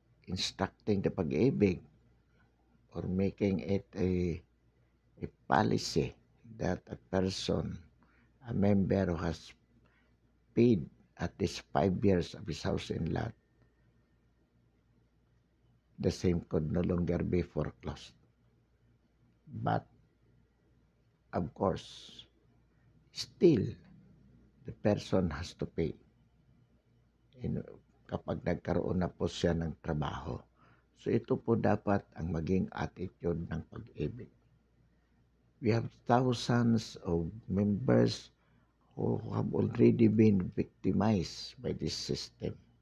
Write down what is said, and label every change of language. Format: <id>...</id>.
<en>instructing the Pag-ibig or making it a policy that a person, a member who has paid at least 5 years of his house and lot, the same could no longer be foreclosed. But, of course, still, the person has to pay.</en> <tl>Kapag nagkaroon na po siya ng trabaho. So, ito po dapat ang maging attitude ng Pag-ibig.</tl> <en>We have thousands of members who have already been victimized by this system.</en>